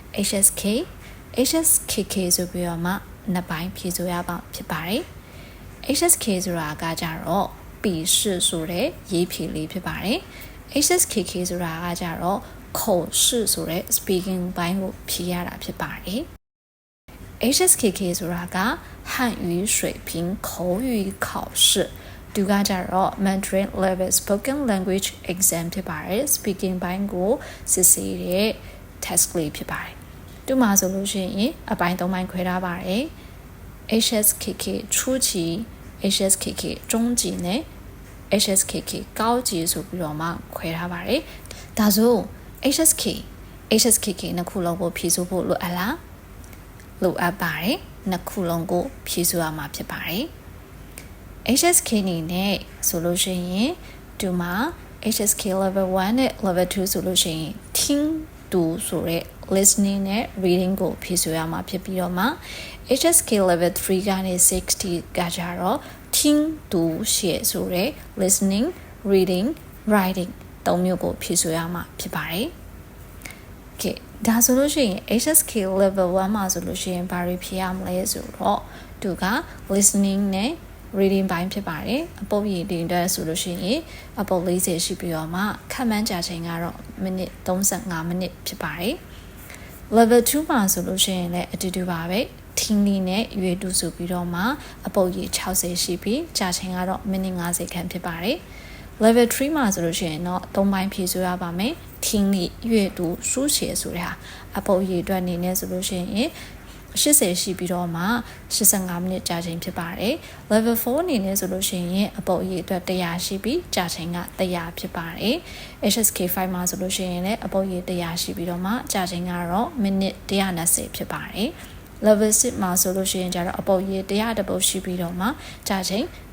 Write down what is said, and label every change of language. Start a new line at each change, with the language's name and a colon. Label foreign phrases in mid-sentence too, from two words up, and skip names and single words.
Burmese: HSKK ဆိုပြီးတော့မှနှစ်ပိုင်းဖြေဆိုရပါဖြစ်ပါတယ်။ HSK ဆိုတာကကြတော့笔试ဆိုတဲ့ရေးဖြေလေးဖြစ် ပါတယ်။ HSKK ဆိုတာကကြတော့口试ဆိုတဲ့ speaking ဘိုင်းကိုဖြေရတာဖြစ်ပါတယ်။ HSKK ဆိုတာက
Chinese: 汉语水平口语考试
Burmese: သူကကြတော့
English: Mandarin level spoken language exam
Burmese: ဖြစ်ပါတယ် speaking ဘိုင်းကိုစစ်ဆေးတဲ့ test လေးဖြစ်ပါတယ်ဒီမှာဆိုလို့ရှိရင်အပိုင်း၃ပိုင်းခွဲထားပါတယ် HSKK 初级 HSKK 中级နဲ့ HSKK 高级ဆိုပြီးတော့မှခွဲထားပါတယ်ဒါဆို HSKK နှစ်ခုလုံးကိုဖြည့်ဆို့ဖို့လိုအပ်လားလိုအပ်ပါတယ်နှစ်ခုလုံးကိုဖြည့်ဆို့ရမှာဖြစ်ပါတယ် HSK နေနဲ့ဆိုလို့ရှိရင်ဒီမှာ HSK level 1နဲ့ level 2ဆိုလို့ရှိရင်
Chinese: 听读
Burmese: ဆိုတဲ့ listening နဲ့ reading ကိုဖြည့်ဆို့ရမှာဖြစ်ပြီးတော့မှ HSK level 3ကနေ60ကကြတော့
Chinese: 听读写
Burmese: ဆိုတဲ့
English: listening reading writing
Burmese: သုံးမျိုးကိုဖြည့်ဆို့ရမှာဖြစ်ပါတယ်ဒါဆိုလို့ရှိရင် HSK level 1မှာဆိုလို့ရှိရင်ဘာတွေဖြေရမလဲဆိုတော့သူက listening နဲ့ reading ဘိုင်းဖြစ်ပါတယ်အပုပ်ရည်တင်တဲ့ဆိုလို့ရှိရင်အပုပ်40ရှိပြီးတော့မှခန့်မှန်းကြာချိန်ကတော့မိနစ်35မိနစ်ဖြစ်ပါတယ် level 2မှာဆိုလို့ရှိရင်လည်းအတူတူပါပဲထင်းလီနဲ့ရွေတူဆိုပြီးတော့မှအပုပ်ရည်60ရှိပြီးကြာချိန်ကတော့မိနစ်50ခန့်ဖြစ်ပါတယ်level 3မှာဆိုလို့ရှိရင်တော့၃ပိုင်းဖြည့်ဆို့ရပါမယ်
Chinese: 听力阅读书写
Burmese: ဆိုတဲ့ဟာအပုပ်ရည်အတွက်အနေနဲ့ဆိုလို့ရှိရင် 80ရှိပြီးတော့မှ85မိနစ်ကြာချိန်ဖြစ်ပါတယ် level 4အနေနဲ့ဆိုလို့ရှိရင်အပုပ်ရည်အတွက်100ရှိပြီးကြာချိန်က100ဖြစ်ပါတယ် HSK 5မှာဆိုလို့ရှိရင်လည်းအပုပ်ရည်100ရှိပြီးတော့မှကြာချိန်ကတော့မိနစ်120ဖြစ်ပါတယ်level 6မှာဆိုလို့ရှိရင်ကျတော့အပုပ်ရည်100တပုတ်ရှိပြီးတော့မှကြာချိန်